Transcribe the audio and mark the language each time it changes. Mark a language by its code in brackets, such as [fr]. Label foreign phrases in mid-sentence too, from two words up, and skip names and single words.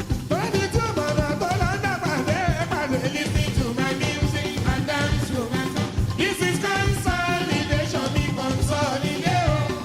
[yo] Bẹ́ẹ̀ni tí ó bá dà tó lọ ń dàgbà dé, ẹ pàdé. [en] Listen to my music and dance to my song. This is consolidation, [yo] ní consolidation.